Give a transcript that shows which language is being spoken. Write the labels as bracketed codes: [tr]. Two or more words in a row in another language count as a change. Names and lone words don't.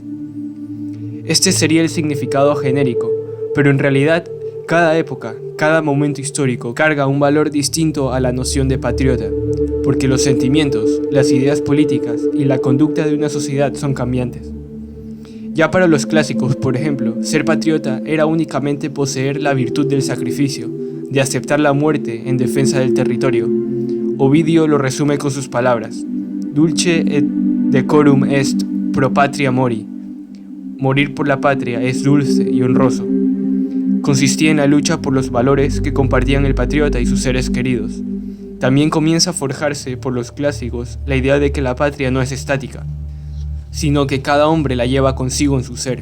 [es] Este sería el significado genérico, pero en realidad cada época, cada momento histórico carga un valor distinto a la noción de patriota, porque los sentimientos, las ideas políticas y la conducta de una sociedad son cambiantes. Ya para los clásicos, por ejemplo, ser patriota era únicamente poseer la virtud del sacrificio, de aceptar la muerte en defensa del territorio. Ovidio lo resume con sus palabras: [la] Dulce et decorum est pro patria mori. [es] Morir por la patria es dulce y honroso. Consistía en la lucha por los valores que compartían el patriota y sus seres queridos. También comienza a forjarse por los clásicos la idea de que la patria no es estática, sino que cada hombre la lleva consigo en su ser.